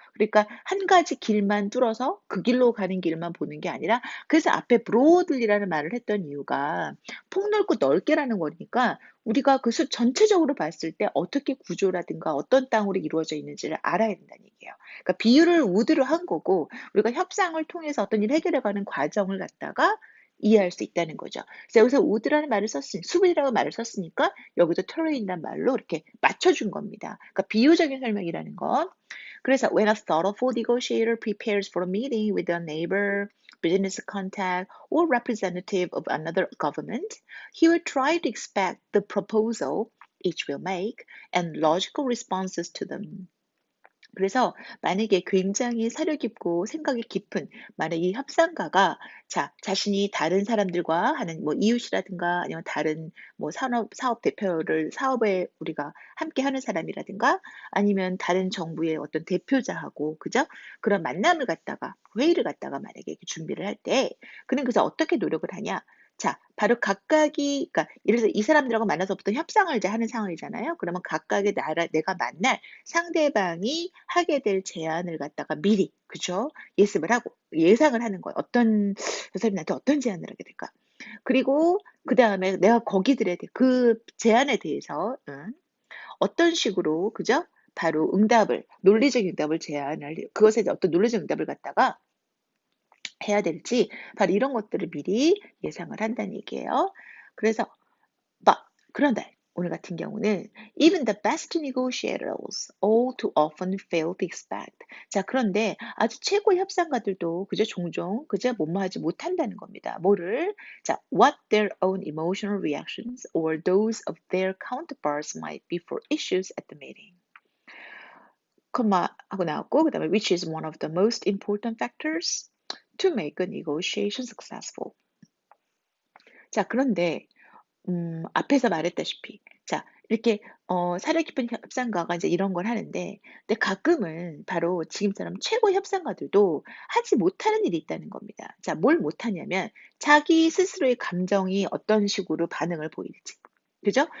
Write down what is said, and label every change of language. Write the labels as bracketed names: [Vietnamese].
[Korean] 그러니까 한 가지 길만 뚫어서 그 길로 가는 길만 보는 게 아니라 그래서 앞에 broadly라는 말을 했던 이유가 폭넓고 넓게라는 거니까 우리가 그 숲 전체적으로 봤을 때 어떻게 구조라든가 어떤 땅으로 이루어져 있는지를 알아야 된다는 얘기예요. 그러니까 비유를 우드로 한 거고 우리가 협상을 통해서 어떤 일을 해결해 가는 과정을 갖다가 이해할 수 있다는 거죠. 그래서 여기서 우드라는 말을 썼으니 숲이라고 말을 썼으니까 여기도 terrain이란 말로 이렇게 맞춰준 겁니다. 그러니까 비유적인 설명이라는 건 그래서 [English] when a thoughtful negotiator prepares for a meeting with a neighbor, business contact, or representative of another government, he will try to expect the proposal each will make and logical responses to them. [Korean] 그래서 만약에 굉장히 사려 깊고 생각이 깊은 만약 이 협상가가 자신이 다른 사람들과 하는 뭐 이웃이라든가 아니면 다른 뭐 사업 대표를 사업에 우리가 함께 하는 사람이라든가 아니면 다른 정부의 어떤 대표자하고 그죠? 그런 만남을 갖다가 회의를 갖다가 만약에 이렇게 준비를 할 때 그는 그래서 어떻게 노력을 하냐? 자, 바로 각각이, 그러니까 예를 들어서 이 사람들하고 만나서 어떤 협상을 이제 하는 상황이잖아요. 그러면 각각의 내가 만날 상대방이 하게 될 제안을 갖다가 미리, 그죠? 예습을 하고 예상을 하는 거예요. 저 사람이 나한테 어떤 제안을 하게 될까? 그리고 그다음에 내가 그 제안에 대해서 어떤 식으로, 그죠? 바로 논리적인 응답을 그것에 대해 어떤 논리적 응답을 갖다가 해야 될지, 바로 이런 것들을 미리 예상을 한다는 얘기예요. 그래서 그런데 오늘 같은 경우는 [English] even the best negotiators all too often fail to expect. [Korean] 자, 그런데 아주 최고 협상가들도 그저 종종 그저 뭐뭐하지 못한다는 겁니다. 뭐를? [English] 자, what their own emotional reactions or those of their counterparts might be for issues at the meeting. [Korean] 하고 나왔고, 그다음에 [English] which is one of the most important factors to make a negotiation successful. [Korean] 자, 그런데 앞에서 말했다시피, 자, 이렇게 사려 깊은 협상가가 이제 이런 걸 하는데, 근데 가끔은 바로 지금처럼 최고 협상가들도 하지 못하는 일이 있다는 겁니다. 자, 뭘 못하냐면 자기 스스로의 감정이 어떤 식으로 반응을 보일지. 그죠?